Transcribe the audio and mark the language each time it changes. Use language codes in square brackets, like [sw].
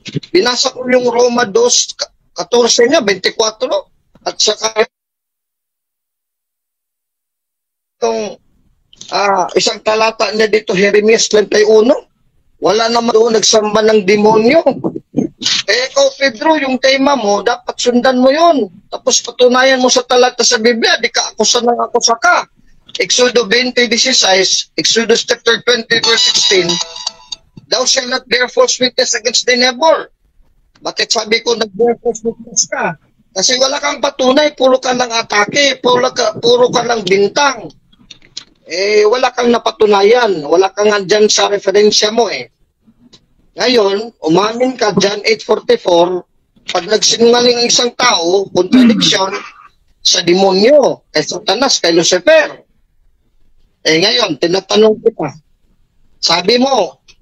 [tl] Binasa ko yung Roma 2:14 niya, 24, at saka itong isang talata niya dito, Jeremias 31. Wala naman doon nagsamba ng demonyo. Ikaw, Pedro, yung tema mo, dapat sundan mo yun. Tapos patunayan mo sa talata sa Biblia, di ka akusa ng akusa ka. [en] Exodus 20:16, Exodus chapter 20:16, thou shalt not bear false witness against thy neighbor. [tl] Bakit sabi ko nag-bear false witness ka? Kasi wala kang patunay, puro ka ng atake, puro ka ng bintang. Wala kang napatunayan, wala kang andyan sa referensya mo eh. Ngayon, umamin ka dyan, 8:44, pag nagsinungaling ang isang tao, contradiction sa demonyo, kay Satanas, kay Lucifer. Ngayon, tinatanong kita, sabi mo,